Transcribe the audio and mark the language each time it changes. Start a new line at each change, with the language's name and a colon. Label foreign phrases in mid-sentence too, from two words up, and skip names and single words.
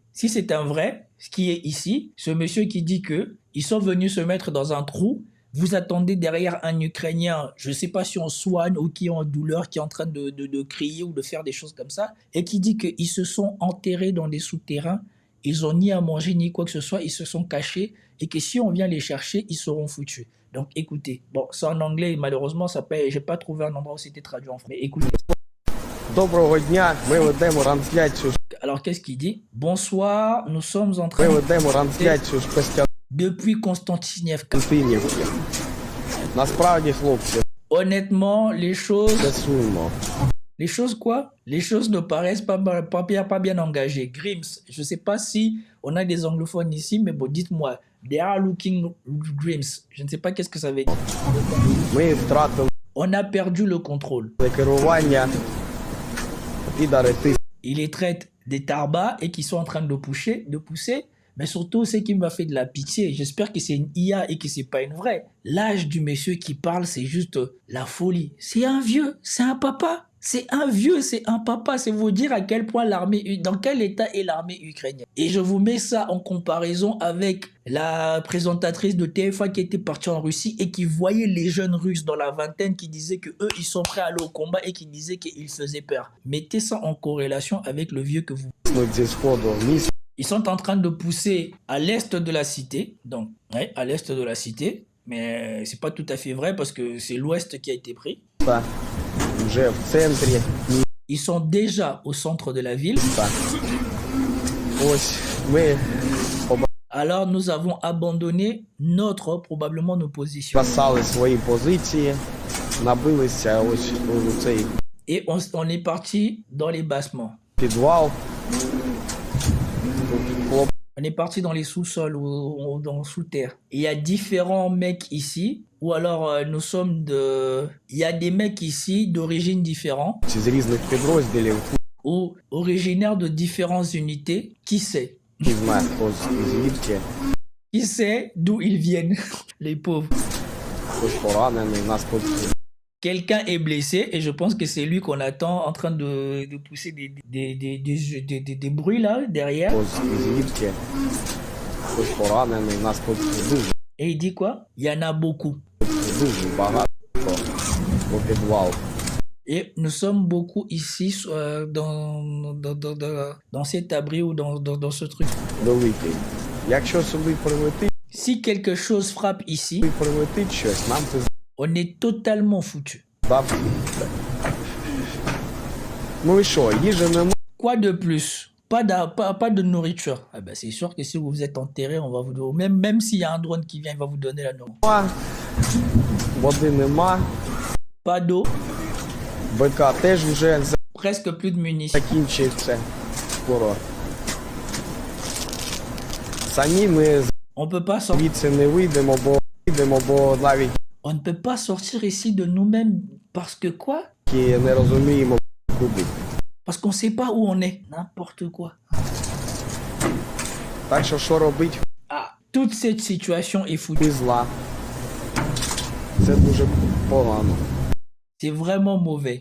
French: Si c'est un vrai, ce qui est ici, ce monsieur qui dit que ils sont venus se mettre dans un trou, vous attendez derrière un Ukrainien, je ne sais pas si on soigne ou qui est en douleur, qui est en train de crier ou de faire des choses comme ça, et qui dit qu'ils se sont enterrés dans des souterrains, ils n'ont ni à manger ni quoi que ce soit, ils se sont cachés, et que si on vient les chercher, ils seront foutus. Donc écoutez, bon, c'est en anglais, malheureusement, j'ai pas trouvé un endroit où c'était traduit en français, mais écoutez.
Ukrainian: Доброго дня, ми ведемо трансляцію.
French: Alors qu'est-ce qu'il dit? Bonsoir, nous sommes en train
Ukrainian: Ми ведемо трансляцію з
French: depuis Konstantinivka.
Ukrainian: Костянтинівки. Насправді, хлопці,
French: Honnêtement, les choses
Ukrainian: це сумно.
French: les choses quoi? Les choses ne paraissent pas bien engagées. Grims, je ne sais pas si on a des anglophones ici, mais bon, dites-moi.
English: They are looking grims.
French: Je ne sais pas qu'est-ce que ça veut dire.
Ukrainian: Ми втратили
French: On a perdu le contrôle.
Ukrainian: керування. Підари ти.
French: Il les traite des tarbas et qui sont en train de pousser. Mais surtout, c'est qui m'a fait de la pitié. J'espère que c'est une IA et que c'est pas une vraie. L'âge du monsieur qui parle, c'est juste la folie. C'est un vieux, c'est un papa. C'est un vieux, c'est un papa. C'est vous dire à quel point dans quel état est l'armée ukrainienne. Et je vous mets ça en comparaison avec la présentatrice de TF1 qui était partie en Russie et qui voyait les jeunes Russes dans la vingtaine qui disaient que eux ils sont prêts à aller au combat et qui disaient qu'ils faisaient peur. Mettez ça en corrélation avec le vieux que vous.
Ukrainian: Зі сходу міста.
French: Ils sont en train de pousser à l'est de la cité, donc ouais, à l'est de la cité, mais c'est pas tout à fait vrai parce que c'est l'ouest qui a été pris.
Ukrainian: Вже в центрі
French: Ils sont déjà au centre de la ville.
Ukrainian: міста. Ось ми
French: Alors nous avons abandonné probablement nos positions.
Ukrainian: спасали свої позиції, набилися ось у цей
French: Et on est parti dans les bassements.
Ukrainian: підвал. Хлоп
French: On est parti dans les sous-sols ou dans sous-terre. Il y a différents mecs ici, ou alors il y a des mecs ici d'origine différente,
Ukrainian: з різних підрозділів.
French: ou originaires de différentes unités. Qui sait?
Ukrainian: Не знаю, хто звідки.
French: Qui sait d'où ils viennent, les pauvres.
Ukrainian: Хтось поранений, нас тут
French: Quelqu'un est blessé et je pense que c'est lui qu'on attend en train de pousser des bruits là derrière.
Ukrainian: хтось звідки. Хтось поранений, нас тут дуже
French: Et il dit quoi? Il y en a beaucoup.
Ukrainian: багато по підвал.
French: Et nous sommes beaucoup ici dans cet abri ou dans ce truc.
Ukrainian: Великий. Якщо сюди
French: Si quelque chose frappe ici,
Ukrainian: прилетить щось, нам це
French: on est totalement foutu.
Ukrainian: здав. Ну і що, їжі нема,
French: Quoi de plus? Pas de nourriture. Ah ben c'est sûr que si vous êtes enterré, on va vous donner. Même s'il y a un drone qui vient, il va vous donner la nourriture.
Ukrainian: води нема,
French: Pas d'eau,
Ukrainian: БК теж вже
French: presque plus de munitions.
Ukrainian: закінчиться скоро. Самі ми
French: On peut pas sortir.
Ukrainian: звідси не вийдемо, бо навіть
French: On ne peut pas sortir ici de nous-mêmes parce que quoi?
Ukrainian: не розуміємо куди.
French: Parce qu'on sait pas où on est. N'importe quoi.
Ukrainian: Так що робить?
French: Ah, toute cette situation est foutue.
Ukrainian: І зла. Це дуже погано.
French: C'est vraiment mauvais.